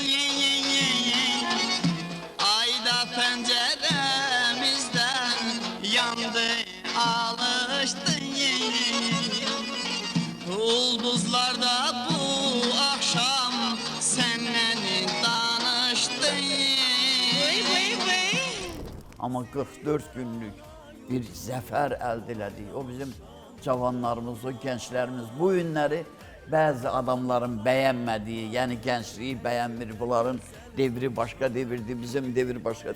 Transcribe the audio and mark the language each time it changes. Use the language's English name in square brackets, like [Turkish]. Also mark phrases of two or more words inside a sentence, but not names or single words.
[Turkish] Ayda penceremizden yandı, alıştı. Ulduzlarda bu akşam seninle danıştı. [Azerbaijani] Amma 44 günlük bir zəfər əldə elədik. O bizim cavanlarımız, o gənclərimiz bu günləri bəzi adamların bəyənmədiyi, yəni gəncliyi bəyənmir, bunların devri başqa devirdi, bizim devir başqa.